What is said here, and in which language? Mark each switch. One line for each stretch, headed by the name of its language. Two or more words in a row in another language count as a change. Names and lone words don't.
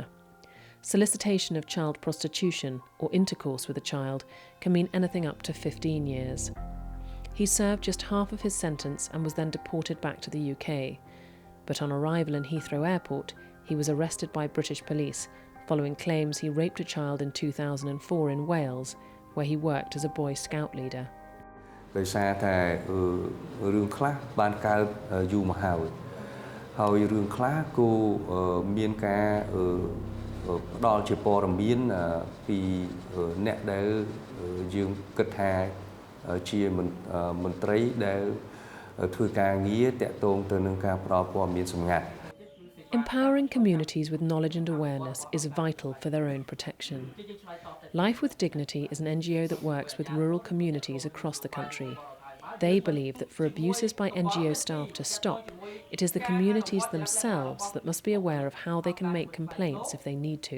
English: Solicitation of child prostitution or intercourse with a child can mean anything up to 15 years. He served just half of his sentence and was then deported back to the UK. But on arrival in Heathrow Airport, he was arrested by British police following claims he raped a child in 2004 in Wales, where he worked as a Boy Scout leader.
Khmer: ដោយសារតែរឿងខ្លះបានកើតយូរមកហើយរឿងខ្លះគូមានការផ្ដល់ជាព័ត៌មានពីអ្នកដែលយើងគិតថាជាមន្ត្រីដែលធ្វើការងារតាក់ទងទៅនឹងការផ្ដល់ព័ត៌មានសម្ងាត់
English: Empowering communities with knowledge and awareness is vital for their own protection. Life with Dignity is an NGO that works with rural communities across the country. They believe that for abuses by NGO staff to stop, it is the communities themselves that must be aware of how they can make complaints if they need to.